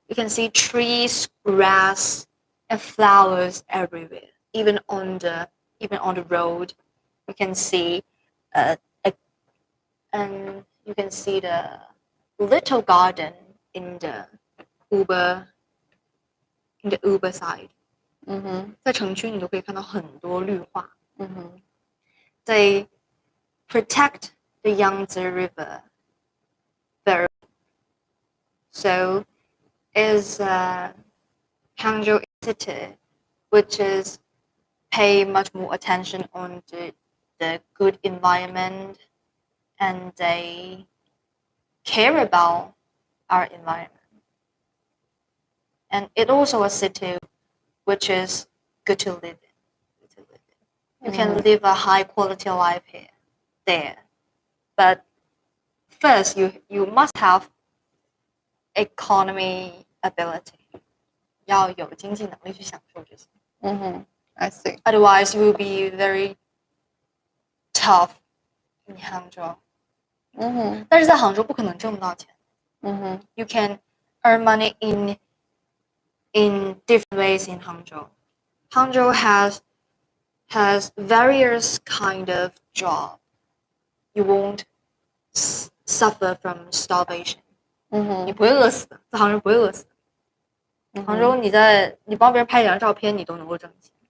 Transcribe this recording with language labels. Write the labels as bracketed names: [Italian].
[English] You can see trees, grass, and flowers everywhere. Even on the road, you can see and you can see the little garden in the Uber side. [Chinese] 在城区你都可以看到很多绿化。 [English] They protect the Yangtze River very well. So is Hangzhou City, which is pay much more attention on the good environment, and they care about our environment. And it also a city which is good to live in. You can live a high quality life there. But first you must have economy ability， [Chinese] 要有经济能力去享受这些。 [English] I see. Otherwise, you will be very tough in Hangzhou. [Chinese] 但是在杭州不可能挣不到钱。 [English] You can earn money in different ways in Hangzhou. Hangzhou has various kind of job. You won't suffer from starvation. [Chinese] 你不会饿死的，在杭州不会饿死的。杭州你帮别人拍一张照片，你都能够挣钱。